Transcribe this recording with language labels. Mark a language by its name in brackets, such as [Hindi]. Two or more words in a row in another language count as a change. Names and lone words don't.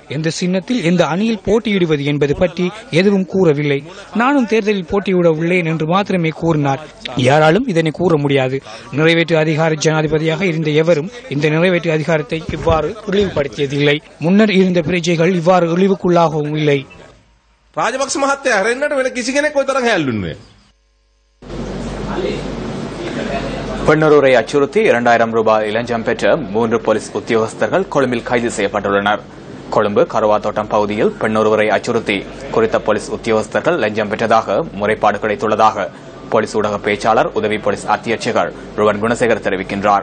[Tamil] எந்த சின்னத்தில் எந்த அணியில் போட்டியிடுவது என்பது பற்றி எதுவும் கூறவில்லை. நானும் தேர்தலில் போட்டியிட உள்ளேன் என்று மாத்திரமே கூறினார். யாராலும் இதனை கூற முடியாது. நிறைவேற்று அதிகார ஜனாதிபதியாக இருந்த எவரும் இந்த நிறைவேற்று அதிகாரத்தை இவ்வாறு இழிவுபடுத்தியதில்லை. முன்னர் இருந்த பிரஜைகள் இவ்வாறு இழிவுக்குள்ளாகவும் இல்லை. [Sinhala] ராஜபக்ச மஹත්තයා හැරෙන්නට වෙන කිසි කෙනෙක් ඔය තරම් හැල්ලුන්නේ. [Tamil] பெண்ணொருவரை அச்சுறுத்தி 2000 ரூபாய் இளஞ்சம் பெற்ற 3 போலீஸ் உத்தியோகஸ்தர்கள் கொழும்பில் கைது செய்யப்பட்டுள்ளனர். கொழும்பு கருவாத்தோட்டம் பகுதியில் பெண்ணொருவரை அச்சுறுத்தி குறித்த போலீஸ் உத்தியோகஸ்தர்கள் லஞ்சம் பெற்றதாக முறைப்பாடு கிடைத்துள்ளதாக போலீஸ் ஊடக பேச்சாளர் உதவி போலீஸ் அத்தியட்சகர் ருவன் குணசேகர் தெரிவிக்கின்றார்.